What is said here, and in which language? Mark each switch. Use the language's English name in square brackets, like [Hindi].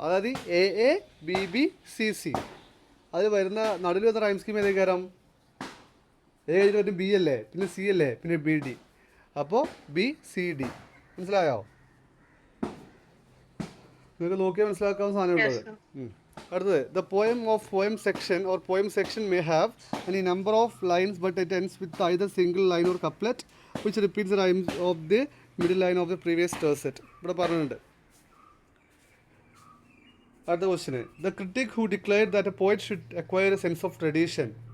[Malayalam] അതായത് AA BB CC അത് വരുന്ന നടുവിൽ വരുന്ന റൈം സ്കീം ഏതൊക്കെയാം? A കഴിഞ്ഞിട്ട് വരും B അല്ലേ, പിന്നെ C അല്ലേ, പിന്നെ BD, അപ്പോൾ BCD. മനസ്സിലായോ? നിങ്ങൾക്ക് നോക്കിയാൽ മനസ്സിലാക്കാവുന്ന സാധനമുള്ളത്. അടുത്തത്, [English] The poem section or poem section may have any number of lines but it ends with either single line or couplet which repeats the rhymes of the middle line of the previous tercet. [Malayalam] ഇവിടെ പറഞ്ഞിട്ടുണ്ട്. അടുത്ത [English] Question, the critic who declared that a poet should acquire a sense of tradition.